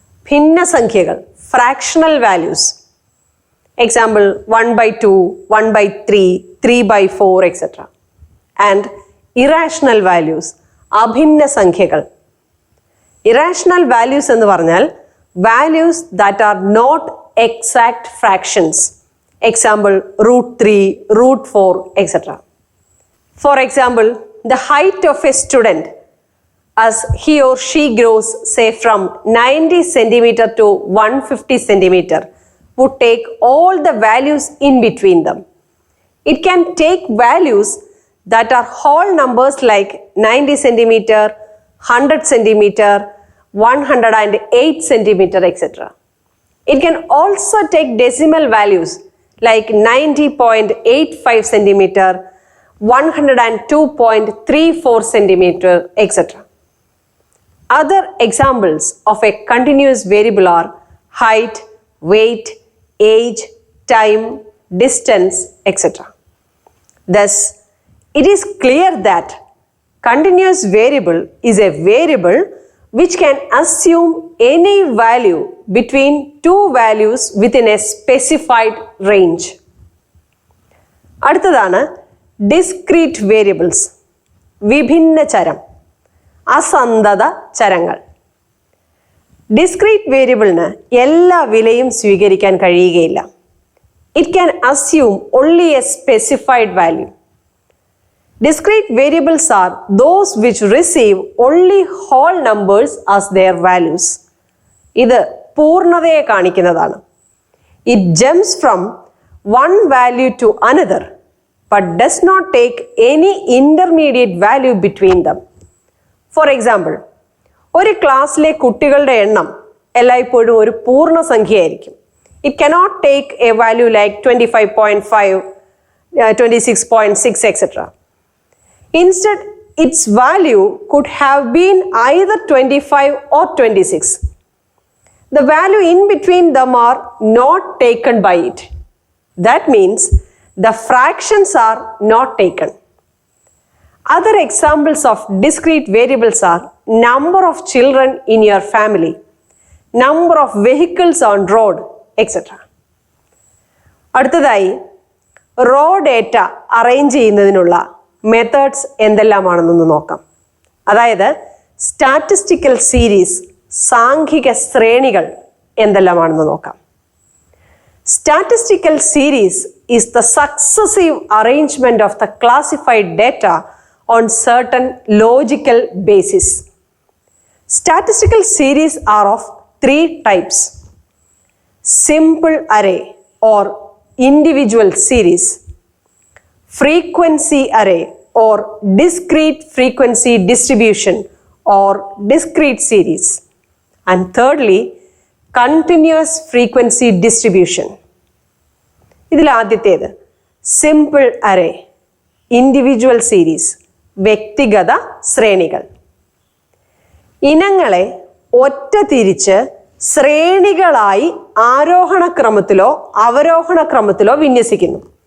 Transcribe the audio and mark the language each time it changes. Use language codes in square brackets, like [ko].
[en] ഭിന്നസംഖ്യകൾ, fractional values. Example 1/2, 1/3, 3/4 etcetera. And irrational values, അഭിന്ന സംഖ്യകൾ. Irrational values [ml] എന്ന് പറഞ്ഞാൽ [en] Values that are not exact fractions. Example, √3, √4 etc. For example, the height of a student as he or she grows, say from 90 centimeter to 150 centimeter, would take all the values in between them. It can take values that are whole numbers like 90 centimeter, 100 centimeter, 108 centimeter, etc. It can also take decimal values like 90.85 centimeter, 102.34 centimeter, etc. Other examples of a continuous variable are height, weight, age, time, distance, etc. Thus, it is clear that continuous variable is a variable which can assume any value between two values within a specified range. [ml] അടുത്തതാണ് discrete variables, വിഭിന്ന ചരം, അസന്തത ചരങ്ങൾ. Discrete വേരിയബിളിന് എല്ലാ വിലയും സ്വീകരിക്കാൻ കഴിയുകയില്ല. [en] It can assume only a specified value. Discrete variables are those which receive only whole numbers as their values. [ml] ഇത് പൂർണ്ണതയെ കാണിക്കുന്നതാണ്. [en] It jumps from one value to another but does not take any intermediate value between them. For example, ഒരു ക്ലാസ്സിലെ കുട്ടികളുടെ എണ്ണം എല്ലായ്പ്പോഴും ഒരു പൂർണ്ണ സംഖ്യയായിരിക്കും. It cannot take a value like 25.5, 26.6, etc. Instead, its value could have been either 25 or 26. The value in between them are not taken by it. That means the fractions are not taken. Other examples of discrete variables are number of children in your family, number of vehicles on road, etc. [ml] അടുത്തതായി raw data arrange ചെയ്യുന്നതിനുള്ള methods എന്തെല്ലാമാണെന്നൊന്ന് നോക്കാം. അതായത് statistical series, സാംഖിക ശ്രേണികൾ എന്തെല്ലാമാണെന്ന് നോക്കാം. [en] Statistical series is the successive arrangement of the classified data on certain logical basis. Statistical series are of three types: simple array or individual series, frequency array or discrete frequency distribution or discrete series, and thirdly, continuous frequency distribution. [ml] ഇതിൽ ആദ്യത്തേത് simple array, individual series, വ്യക്തിഗത ശ്രേണികൾ. ഇനങ്ങളെ ഒറ്റ തിരിച്ച് ശ്രേണികളായി ആരോഹണ ക്രമത്തിലോ അവരോഹണ ക്രമത്തിലോ വിന്യസിക്കുന്നു.